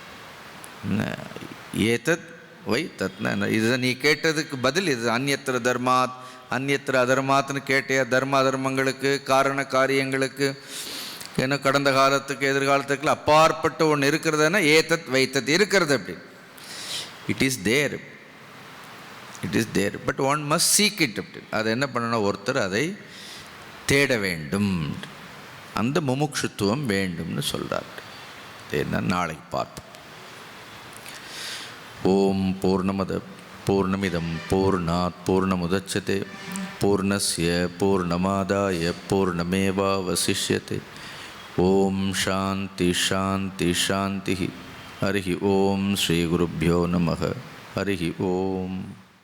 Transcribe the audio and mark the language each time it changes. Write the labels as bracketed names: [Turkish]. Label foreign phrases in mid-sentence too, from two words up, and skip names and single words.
[Sanskrit] एतत् वैतत्ना [Tamil] இதுதான் நீ கேட்டதுக்கு பதில் இது. [Sanskrit] अन्यत्र धर्मात् अन्यत्र अधर्मात्नु [Tamil] கேட்டியா? தர்ம அதர்மங்களுக்கு காரண காரியங்களுக்கு ஏன்னா கடந்த காலத்துக்கு எதிர்காலத்துக்குள்ள அப்பாற்பட்ட ஒன்று இருக்கிறதுனா [Sanskrit] एतत् वैतत् [Tamil] இருக்கிறது அப்படி. [English] It is there, it is there, but one must seek it அப்படி. [Tamil] அதை என்ன பண்ணணும்? ஒருத்தர் அதை தேட வேண்டும், அந்த முமுட்சுத்துவம் வேண்டும்னு சொல்கிறார். என்ன நாளைக்கு பார்ப்போம். [Sanskrit] ॐ पूर्णमद पूर्णमिदम् पूर्णात् पूर्णमुदच्यते पूर्णस्य पूर्णमादाय पूर्णमेवावशिष्यते. ॐ शान्ति शान्ति शान्ति. हरि ॐ श्री गुरुभ्यो नमः. हरि ॐ.